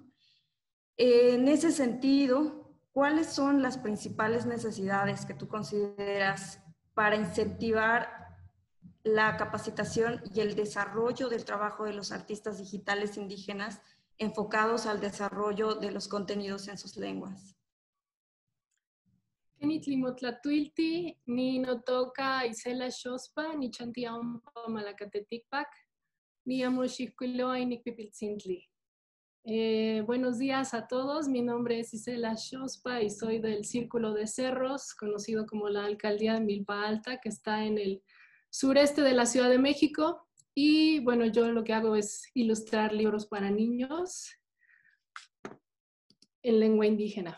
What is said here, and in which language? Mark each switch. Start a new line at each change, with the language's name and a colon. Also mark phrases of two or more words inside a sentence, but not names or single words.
Spanish: En ese sentido, ¿cuáles son las principales necesidades que tú consideras para incentivar la capacitación y el desarrollo del trabajo de los artistas digitales indígenas enfocados al desarrollo de los contenidos en sus lenguas?
Nahuatl languages: Kenitlimotlatulti, ni notoka Isela Xospa, ni chantiaumpa malacateticpac, ni amoxicquiloa y ni pipiltzintli.
Spanish: Buenos días a todos, mi nombre es Isela Xospa y soy del Círculo de Cerros, conocido como la Alcaldía de Milpa Alta, que está en el sureste de la Ciudad de México. Y bueno, yo lo que hago es ilustrar libros para niños en lengua indígena.